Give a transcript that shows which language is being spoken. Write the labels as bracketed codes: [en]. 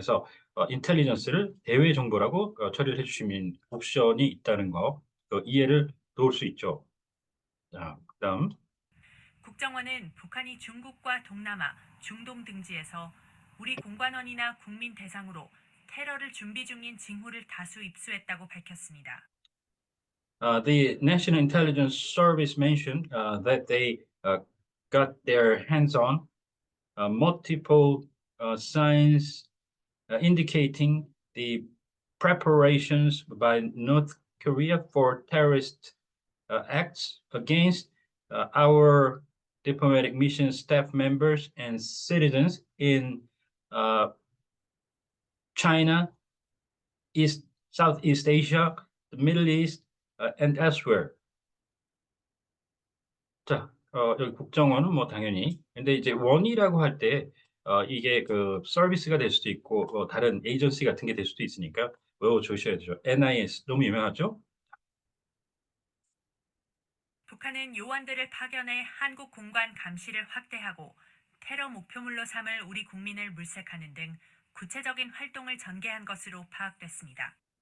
[ko] 그래서 인텔리전스를 대외 정보라고 처리를 해주시면 옵션이 있다는 거 이해를 도울 수 있죠. 자, 그다음 국정원은 북한이 중국과 동남아, 중동 등지에서 우리 공관원이나 국민 대상으로 테러를 준비 중인 징후를 다수 입수했다고 밝혔습니다. [en] the National Intelligence Service mentioned that they got their hands on multiple signs indicating the preparations by North Korea for terrorist acts against our diplomatic mission staff members and citizens in uh, China, Southeast Asia, the Middle East, and elsewhere. [ko] 자, 여기 국정원은 뭐 당연히. 근데 이제 원이라고 할 때, 이게 그 서비스가 될 수도 있고, 다른 에이전시 같은 게 될 수도 있으니까 외워주셔야죠. NIS, 너무 유명하죠? 북한은 요원들을 파견해 한국 공관 감시를 확대하고 테러 목표물로 삼을 우리 국민을 물색하는 등 구체적인 활동을 전개한 것으로 파악됐습니다.